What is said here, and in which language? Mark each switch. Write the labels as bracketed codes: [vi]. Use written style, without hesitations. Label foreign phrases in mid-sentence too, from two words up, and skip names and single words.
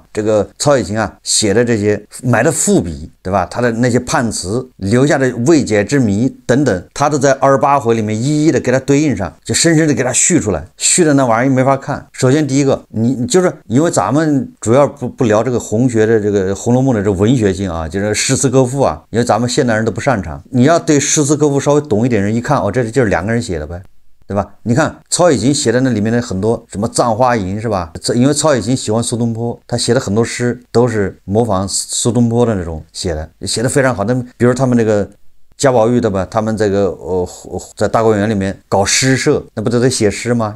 [zh] 這個曹雪芹啊寫的這些埋的伏筆，對吧？他的那些判詞留下的未解之謎等等，他都在28回裡面一一的給他對應上，就深深的給他續出來，續的那玩意兒沒法看。首先第一個，你就是因為咱們主要不聊這個紅學的這個《紅樓夢》的這文學性啊，就是詩詞歌賦啊，因為咱們現代人都不擅長。你要對詩詞歌賦稍微懂一點人一看，哦，這就是2個人写的呗。对吧？你看曹雪芹寫的那裡面的很多什麼《葬花吟》是吧？因為曹雪芹喜歡蘇東坡，他寫的很多詩都是模仿蘇東坡的那種寫的，寫的非常好。那比如他們那個贾寶玉的吧，他们这个在大观园里面搞诗社，那不都得写詩嗎？